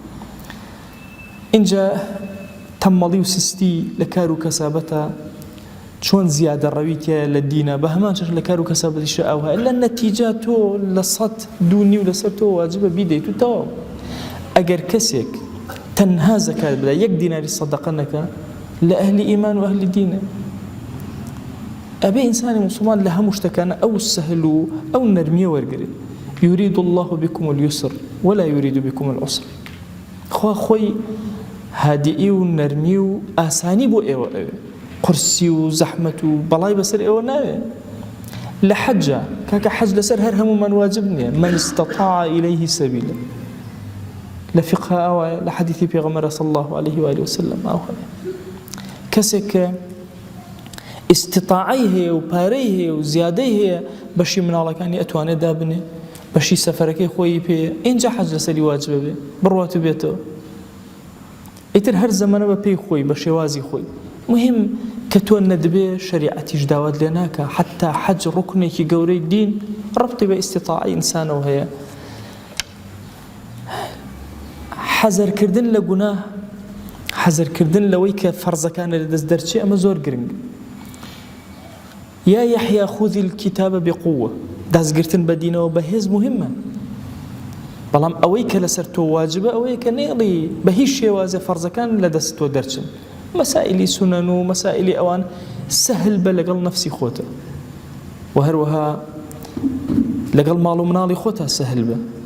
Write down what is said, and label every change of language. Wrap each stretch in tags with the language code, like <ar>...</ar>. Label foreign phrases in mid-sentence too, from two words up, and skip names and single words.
<ckb>اینجا تەمەڵی و سستی لە کار و کەسابەتە چۆن زیادە ڕەویتە لە دینە بە هەمان چەش لە کار و کەسابەتیشە ئەوها لە نەتیجە تۆ لە 100 دوونی و لەسەر تۆ واجبە بیدەیت و تەواو ئەگەر کەسێک تەنها زەکات بدە 1 دیناری سەدەقە نەکە لە ئەهلی ئیمان و ئەهلی دینە ئەبێ ئینسانی موسڵمان لە هەموو شتەکانە ئەو سەهل و ئەو نەرمیە وەرگرێت</ckb> <ar>يريد الله بكم اليسر ولا يريد بكم العسر</ar> <ckb>خۆی هادیئی و نەرمی و ئاسانی بۆ ئێوە ئەوێ قرسی و زەحمەت و بەڵای بەسەر ئێوە ناوێ لە حەجە کاکە حەج لەسەر هەر هەموومان واجب نییە</ckb> <ar>من استطاع إليه سبيلا</ar> <ckb>لە فقه ئەوە لە حەدیثی پێغەمبەر</ckb> <ar>صلی الله عليه وآله وسلم</ar> <ckb>ئەوە کەسێک کە استطاعی هەیە و پارەی هەیە و زیادەی هەیە بەشی مناڵەکانی ئەتوانێت دابنێ بەشی سەفەرەکەی خۆی پێ اینجا حەج لەسەری واجبە بێ بڕوات و بێتەوە ئیتر هەر زەمانە بە پێی خۆی بە شێوازی خۆی مهم کە تۆ نەدبێ شریعەتیش داوات لێ ناکە حتا حەج ڕوکنێکی گەورەی دین ڕەبتی بە ئیستیطاعی ئینسانەوە هەیە حەزەرکردن لە گوناه حەزەرکردن لەوەی کە فەرزەکانە لە دەست دەرچێ ئەمە زۆر گرنگ</ckb> <ar>یا یحیا خذ الكتاب بقوة</ar> <ckb>دەستگرتن بە دینەوە بەهێز مهمە بەڵام ئەوەی کە لەسەر تۆ واجبە ئەوەیە کە نێڵی بە هیچ شێوازە فەرزەکان لە دەست تۆ دەرچن. مەسائلی سونەن و مەسائلی ئەوان سەهل بە لەگەڵ نەفسی خۆتە و هەروەها لەگەڵ ماڵ و مناڵی خۆتە سەهل بە.</ckb>